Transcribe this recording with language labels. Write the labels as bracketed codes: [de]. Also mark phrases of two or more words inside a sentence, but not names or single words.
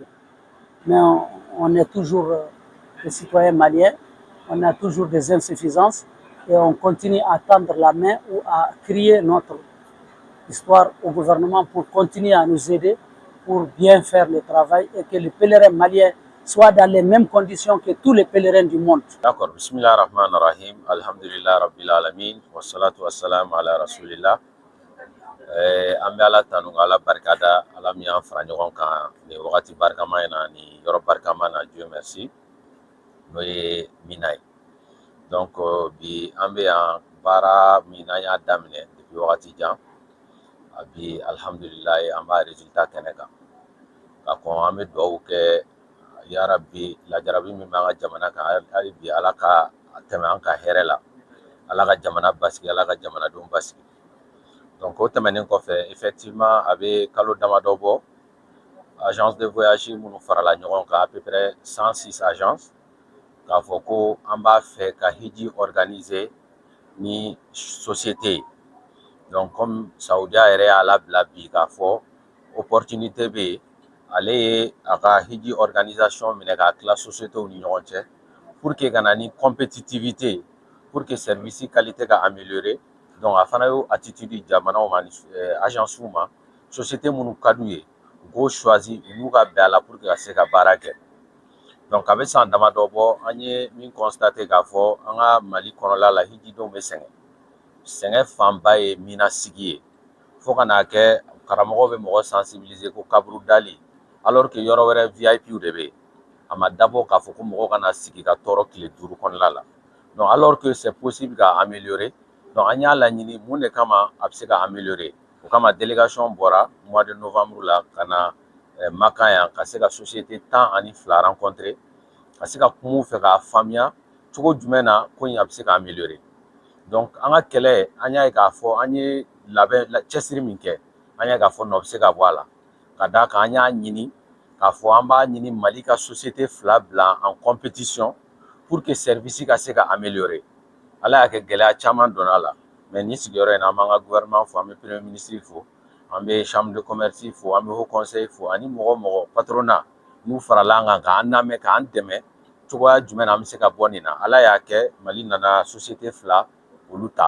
[fr] Mais on est toujours des citoyens maliens, on a toujours des insuffisances et on continue à tendre la main ou à crier notre histoire au gouvernement pour continuer à nous aider, pour bien faire le travail et que les pèlerins maliens soient dans les mêmes conditions que tous les pèlerins du monde. D'accord, [ar] بسم الله الرحمن الرحيم، الحمد لله رب العالمين، والصلاة والسلام على رسول الله. [bm] An bɛ Ala tanu ka Ala barikada, Ala min y'an fara ɲɔgɔn kan nin wagati barikama in na ni yɔrɔ barikama na, [fr] Dieu merci, [bm] n'o ye Mina ye. Donc bi an bɛ yan baara min n'an y'a daminɛ depuis wagati jan, bi alhamdulillah an b'a résultat kɛnɛ kan. Ka kɔn an bɛ dugawu kɛ [ar] يا ربي [bm] lajarabi min b'an ka jamana kan hali bi Ala ka tɛmɛ an ka hɛrɛ la, Ala ka jamana basigi, Ala ka jamanadenw basigi. Donc o tɛmɛnen kɔfɛ effectivement a bɛ kalo damadɔ bɔ [fr] agence de voyage [bm] minnu farala ɲɔgɔn kan [fr] à peu près 106 agences [bm] k'a fɔ ko an b'a fɛ ka hiji organiser ni société ye. Donc comme Saudiya yɛrɛ y'a labila bi k'a fɔ opportunité bɛ yen, ale ye a ka hiji organisation minɛ k'a tila sociétéw ni ɲɔgɔn cɛ [fr] pour que [bm] ka na ni compétitivité, [fr] pour que service qualité [bm] ka améliorer. Donc a fana y'o attitude jamanaw ma ni agence ma, société minnu ka d'u ye u k'o choisi u n'u ka bɛn a la [fr] pour que [bm] ka se ka baara kɛ. Donc a bɛ san damadɔ bɔ an ye min constaté k'a fɔ an ka Mali kɔnɔla la hijidenw bɛ sɛgɛn. Sɛgɛn fanba ye Mina sigi ye, fo ka n'a kɛ karamɔgɔw bɛ mɔgɔ sensibiliser ko kaburu dali, [fr] alors que [bm] yɔrɔ wɛrɛ VIP de bɛ yen. A ma dabɔ k'a fɔ ko mɔgɔw kana sigi ka tɔɔrɔ tile 5 kɔnɔna la. [fr] Donc alors que c'est possible [bm] ka améliorer, donc an y'a laɲini mun de kama a bɛ se ka améliorer. O kama délégation bɔra [fr] mois de novembre [bm] la ka na Makan yan ka se ka société 12 rencontrer, ka se ka kuma u fɛ k'a faamuya cogo jumɛn na ko in a bɛ se ka améliorer. Donc an ka kɛlɛ an y'a ye k'a fɔ an ye cɛsiri min kɛ, an y'a k'a fɔ nɔ bɛ se ka bɔ a la. Ka d'a kan an y'a ɲini k'a fɔ an b'a ɲini Mali ka société 2 bila [fr] en compétition pour que service [bm] ka se ka améliorer. Ala y'a kɛ gɛlɛya caman donna la, mais ni sigiyɔrɔ in na an b'an ka gouvernement fo, an bɛ [fr] premier ministre [bm] fo, an bɛ [fr] chambre de commerce [bm] fo, an bɛ [fr] haut conseil [bm] fo, ani mɔgɔ mɔgɔ patronat n'u farala an kan k'an lamɛn k'an dɛmɛ cogoya jumɛn na an bɛ se ka bɔ nin na. Ala y'a kɛ Mali nana société 2 olu ta.